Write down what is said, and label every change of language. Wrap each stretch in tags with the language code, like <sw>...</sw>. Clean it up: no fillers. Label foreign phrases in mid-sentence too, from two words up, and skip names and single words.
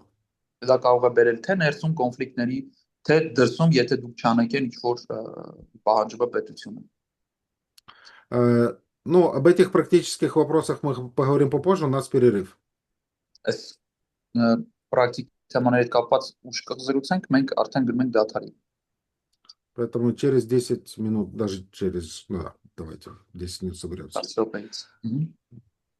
<hy>Դա կարող է բերել թե ներսում կոնֆլիկտների, թե դրսում, եթե դուք չանեք ինչ-որ պահանջը պետությունը։</hy> <ru>Ну, об этих практических вопросах мы поговорим попозже, у нас перерыв.</ru> <hy>Այս պրակտիկ թեմաների հետ կապված ուշ կզրուցենք, մենք արդեն գնում ենք դադարի։</hy> <ru>Поэтому через 10 минут, даже через, ну, да, давайте, 10 минут соберемся.</ru>